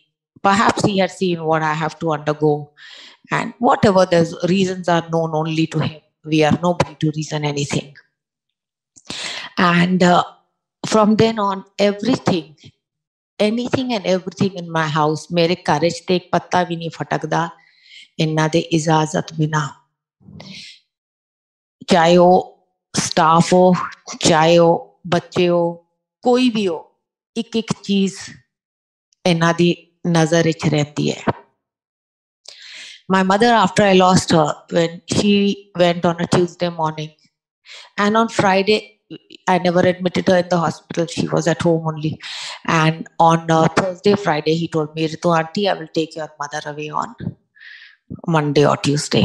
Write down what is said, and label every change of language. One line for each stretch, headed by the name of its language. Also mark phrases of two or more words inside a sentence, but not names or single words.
English: Perhaps he had seen what I have to undergo. And whatever the reasons are known only to him. We are nobody to reason anything. And from then on, everything, anything and everything in my house,
Punjabi: ਮੇਰੇ courage ਤੇ ਇੱਕ ਪੱਤਾ ਵੀ ਨਹੀਂ ਫੜਕਦਾ, ਇਨ੍ਹਾਂ ਦੇ ਇਜਾਜ਼ਤ ਬਿਨਾ. ਚਾਹੇ ਹੋ staff ਹੋ, ਚਾਹੇ ਹੋ ਬੱਚੇ ਹੋ, ਕੋਈ ਵੀ ਹੋ, ਇੱਕ ਚੀਜ਼ ਇਨ੍ਹਾਂ ਦੀ ਨਜ਼ਰ ਵਿੱਚ ਰਹਿੰਦੀ ਹੈ.
English: My mother, after I lost her, when she went on a Tuesday morning, and on Friday, I never admitted her in the hospital. She was at home only. And on Thursday, Friday, he told me, Ritu Aunty, I will take your mother away on Monday or Tuesday.